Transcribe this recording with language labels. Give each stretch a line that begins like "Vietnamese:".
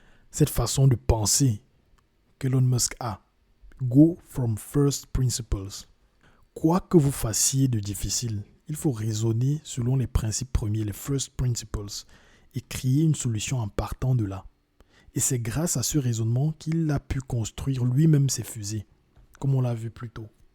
French: Cette façon de penser qu'Elon Musk a.
English: Go from first principles.
French: Quoi que vous fassiez de difficile, il faut raisonner selon les principes premiers, les first principles, et créer une solution en partant de là. Et c'est grâce à ce raisonnement qu'il a pu construire lui-même ses fusées, comme on l'a vu plus tôt.